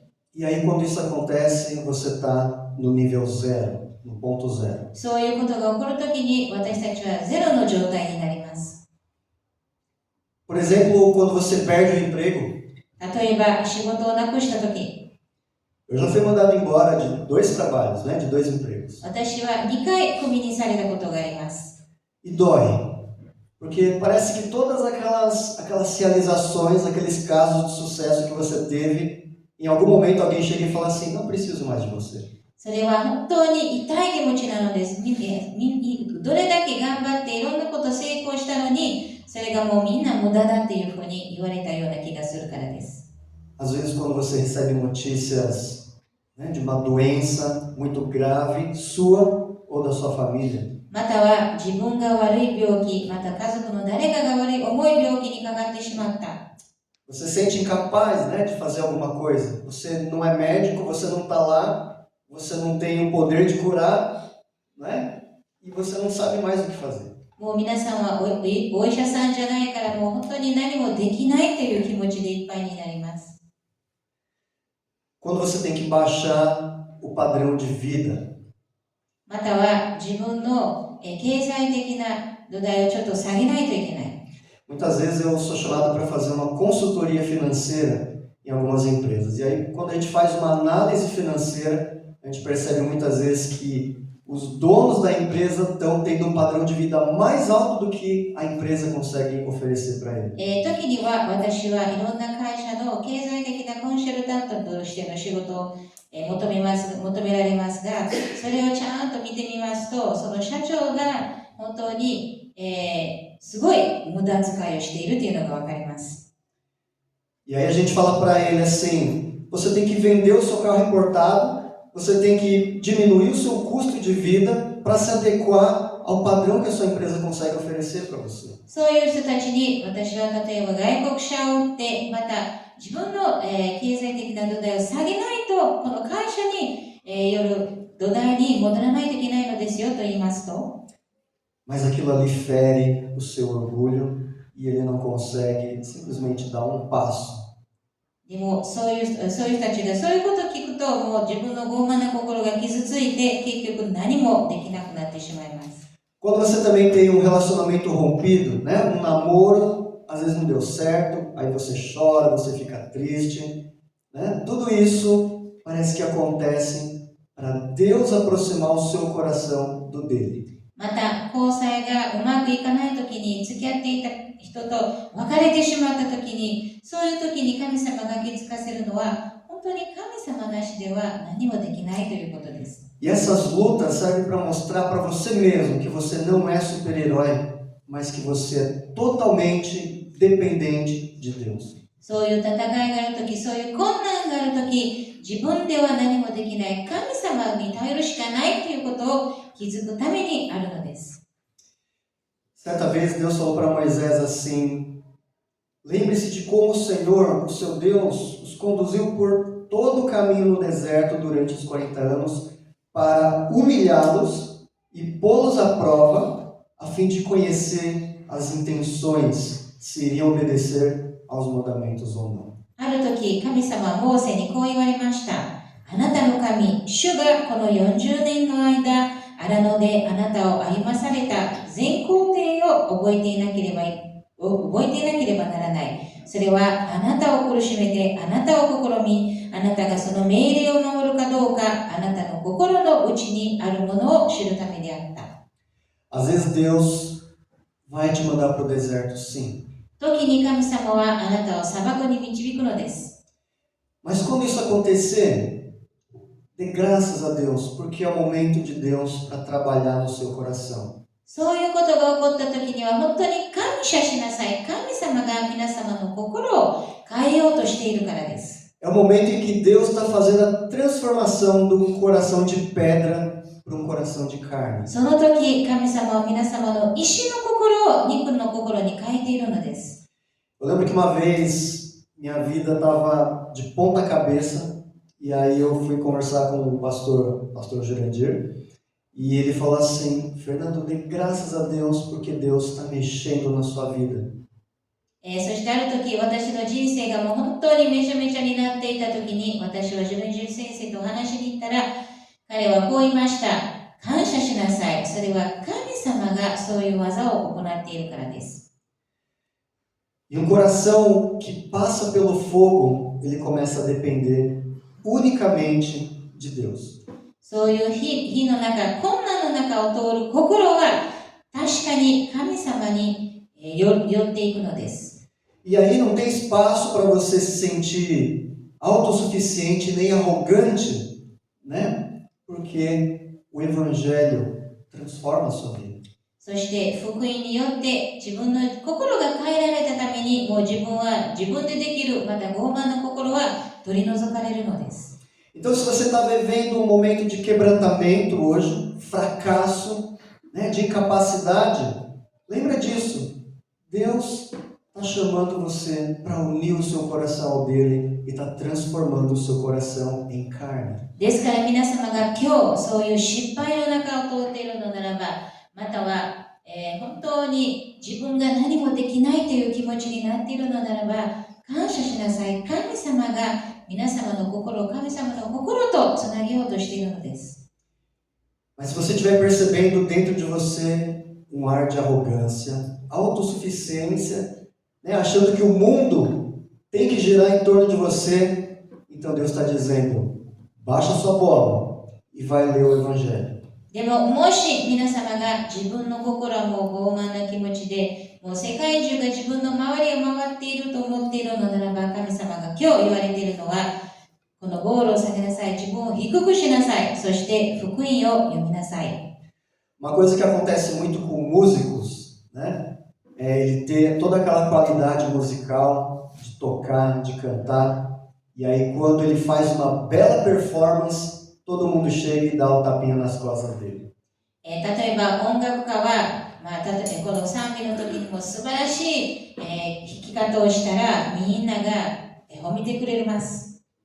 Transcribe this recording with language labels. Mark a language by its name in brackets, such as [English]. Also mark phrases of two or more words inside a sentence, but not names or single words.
[Portuguese] E aí quando isso acontece, você está no nível zero, no ponto zero. [Japanese] そういうことが起こるときに私たちはゼロの状態になります。 [Portuguese] Por exemplo, quando você perde o emprego. [Japanese] 例えば仕事をなくしたとき。 [Portuguese] Eu já fui mandado embora de 2 trabalhos, né, de 2 empregos. [Japanese] 私は2回クビにされたことがあります。 [Portuguese] E dói, porque parece que todas aquelas realizações, aqueles casos de sucesso que você teve, em algum momento alguém chega e fala assim, não preciso mais de você. [Japanese] それは本当に痛い気持ちなのです。どれだけ頑張っていろんなこと成功したのに、それがもうみんな無駄だっていうふうに言われたような気がするからです。 [Portuguese] Às vezes quando você recebe notícias, né, de uma doença muito grave, sua ou da sua família. [Japanese] または自分が悪い病気、また家族の誰かが重い病気にかかってしまった。 [Portuguese] Você sente incapaz, né, de fazer alguma coisa. Você não é médico, você não está lá, você não tem o poder de curar, né? E você não sabe mais o que fazer. [Japanese] もう皆さんはお医者さんじゃないからもう本当に何もできないという気持ちでいっぱいになります。 [Portuguese] Quando você tem que baixar o padrão de vida. [Japanese] または自分の経済的な土台をちょっと下げないといけない。 [Portuguese] Muitas vezes eu sou chamado para fazer uma consultoria financeira em algumas empresas. E aí, quando a gente faz uma análise financeira, a gente percebe muitas vezes que os donos da empresa estão tendo um padrão de vida mais alto do que a empresa consegue oferecer para eles. [Japanese] 時には私はいろんな会社の経済的なコンサルタントとしての仕事を求められますが、それをちゃんと見てみますと、その社長が本当に、すごい無駄遣いをしているというのがわかります。 [Portuguese] E aí a gente fala para ele assim, você tem que vender o seu carro importado, você tem que diminuir o seu custo de vida para se adequar ao padrão que a sua empresa consegue oferecer para você. [Japanese] そういう人たちに私は例えば外国車を売ってまた自分の、経済的な土台を下げないとこの会社に、よる土台に戻らないといけないのですよと言いますと [Portuguese] Mas aquilo ali fere o seu orgulho e ele não consegue simplesmente dar um passo. [Japanese] でもそういう人たちがそういうことを聞くともう自分の傲慢な心が傷ついて結局何もできなくなってしまいます。 [Portuguese] Quando você também tem um relacionamento rompido, né? Um namoro, às vezes não deu certo, aí você chora, você fica triste, né? Tudo isso parece que acontece para Deus aproximar o seu coração do dele. [Japanese] また交際がうまくいかないときに付き合っていた人と別れてしまったときにそういうときに神様が気づかせるのは本当に神様なしでは何もできないということです。 [Portuguese] E essas lutas servem para mostrar para você mesmo que você não é super-herói, mas que você é totalmente dependente de Deus. [Japanese] そういう戦いがあるとき、そういう困難があるとき、自分では何もできない、神様に頼るしかないということを気づくためにあるのです。 [Portuguese] Certa vez Deus falou para Moisés assim: lembre-se de como o Senhor, o seu Deus, os conduziu por todo o caminho no deserto durante os 40 anos para humilhá-los e pô-los à prova, a fim de conhecer as intenções, se iriam obedecer aos mandamentos ou não. [Japanese] ある時、神様はモーセにこう言われました。あなたの神、主がこの40年の間、荒野であなたを歩まされた全工程を覚えていなければならない。それはあなたを苦しめて、あなたを試み、あなたがその命令を守るかどうか、あなたの心の内にあるものを知るためであった。 [Portuguese] Às vezes Deus vai te mandar para o deserto, sim. [Japanese] 時に神様はあなたを砂漠に導くのです。 [Portuguese] Mas quando isso acontecer, dê graças a Deus, porque é o momento de Deus para trabalhar no seu coração. [Japanese] そういうことが起こった時には本当に感謝しなさい。神様が皆様の心を変えようとしているからです。 [Portuguese] É o momento em que Deus está fazendo a transformação de um coração de pedra para um coração de carne. [Japanese] その時、神様は皆様の石の心を肉の心に変えているのです。 [Portuguese] Eu lembro que uma vez minha vida estava de ponta cabeça e aí eu fui conversar com o pastor Jurandir e ele falou assim: Fernando, dê graças a Deus porque Deus está mexendo na sua vida. [Japanese] そしてある時、私の人生がもう本当にめちゃめちゃになっていた時に、私はジュンジュン先生と話しに行ったら、彼はこう言いました。感謝しなさい。それは神様がそういう技を行っているからです。 [Portuguese] E um coração que passa pelo fogo, ele começa a depender unicamente de Deus. [Japanese] そういう火の中、困難の中を通る心は確かに神様に寄っていくのです。 [Portuguese] E aí não tem espaço para você se sentir autossuficiente nem arrogante, né? Porque o Evangelho transforma a sua vida. [Japanese] そして福音によって自分の心が変えられたために、もう自分は自分でできる、また傲慢な心は取り除かれるのです。 [Portuguese] Então, se você está vivendo um momento de quebrantamento hoje, fracasso, né, de incapacidade, lembra disso. Deus está chamando você para unir o seu coração ao dele e está transformando o seu coração em carne. [Japanese] ですから皆様が今日そういう失敗の中を通っているのならば、または、本当に自分が何もできないという気持ちになっているのならば、感謝しなさい。神様が皆様の心を神様の心とつなげようとしているのです。 [Portuguese] Mas se você estiver percebendo dentro de você um ar de arrogância, autossuficiência, né, achando que o mundo tem que girar em torno de você, então Deus está dizendo, baixa sua bola e vai ler o Evangelho. [Japanese] でも、もし皆様が自分の心はもう傲慢な気持ちで、もう世界中が自分の周りを回っていると思っているのならば、神様が今日言われているのは、このボールを下げなさい、自分を低くしなさい、そして福音を読みなさい。 [Portuguese] Uma coisa que acontece muito com músicos, né, é ele ter toda aquela qualidade musical de tocar, de cantar, e aí quando ele faz uma bela performance, todo mundo chega e dá o tapinha nas costas dele. [Japanese] 例えば音楽家は、この賛美の時にも素晴らしい、弾き方をしたらみんなが褒めてくれます。